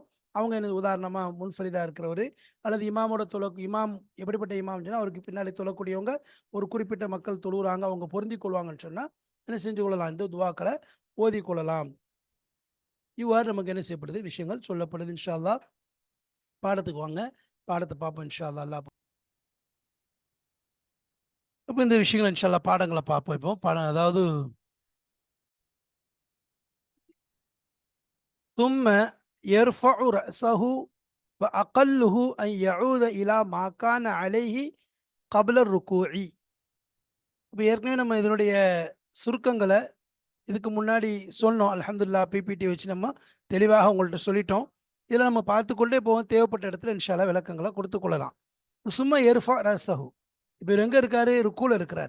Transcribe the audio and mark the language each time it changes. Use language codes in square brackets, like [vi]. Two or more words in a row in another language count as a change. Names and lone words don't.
[ta] அவங்க என்ன உதாரணமாக முன்ஃபரிதாக இருக்கிறவர், அல்லது இமாமோட இமாம் எப்படிப்பட்ட இமாம் சொன்னால் அவருக்கு பின்னாடி தொழக்கூடியவங்க ஒரு குறிப்பிட்ட மக்கள் தொழுகிறாங்க, அவங்க பொருந்தி கொள்வாங்கன்னு சொன்னால் என்ன செஞ்சு கொள்ளலாம், இந்த துவாக்களை ஓதி கொள்ளலாம். இவ்வாறு நமக்கு என்ன செய்யப்படுது, விஷயங்கள் சொல்லப்படுது. [ar] إن شاء الله [ta] பாடத்துக்கு வாங்க, பாடத்தை பார்ப்போம் [ar] إن شاء الله. [ta] இப்போ இந்த விஷயங்கள் [ar] إن شاء الله [ta] பாடங்களை பார்ப்போம். இப்போ பாடம், அதாவது [ar] ثم يرفع رأسه وأقله أن يعود إلى ما كان عليه قبل الركوع. [ta] இப்போ ஏற்கனவே நம்ம இதனுடைய சுருக்கங்களை இதுக்கு முன்னாடி சொன்னோம். அல்ஹம்துலில்லாஹ் பிபிடி வச்சு நம்ம தெளிவாக உங்கள்கிட்ட சொல்லிட்டோம். இதில் நம்ம பார்த்துக்கொண்டே போவோம். தேவைப்பட்ட இடத்துல [ar] إن شاء الله [ta] விளக்கங்களை கொடுத்து கொள்ளலாம். சும்மா [ar] يرفع رأسه, [ta] இப்போ இவர் எங்கே இருக்காரு, ருக்கூல இருக்கிறார்.